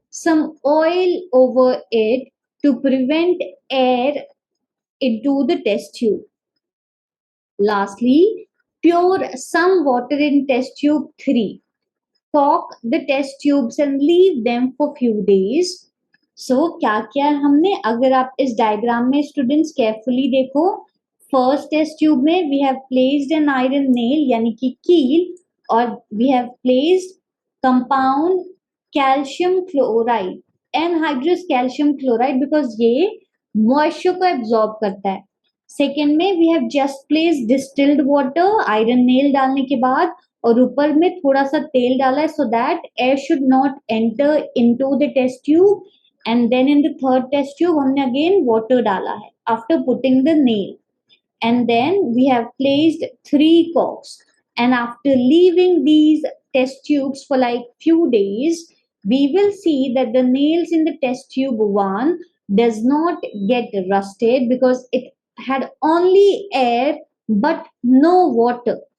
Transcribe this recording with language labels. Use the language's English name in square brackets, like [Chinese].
[English] some oil over it to prevent air into the test tube. Lastly, pour some water in test tube 3. Cork the test tubes and leave them for few days. [Hindi] So क्या किया है हमने, अगर आप इस diagram में students carefully देखो, first test tube में [English] we have placed an iron nail [Hindi] यानी कि कील, और we have placed compound calcium chloride, anhydrous calcium chloride, because ये मॉइस्चर को एब्जॉर्ब करता है. सेकेंड में [English] we have just placed distilled water iron nail [Hindi] डालने के बाद, और ऊपर में थोड़ा सा तेल डाला है [English] So that air should not enter into the test tube. And then in the third test tube [Hindi] हमने अगेन वाटर डाला है [English] After putting the nail. And then we have placed 3 corks, and after leaving these test tubes for like few days, we will see that the nails in the test tube 1 does not get rusted because it had only air but no water.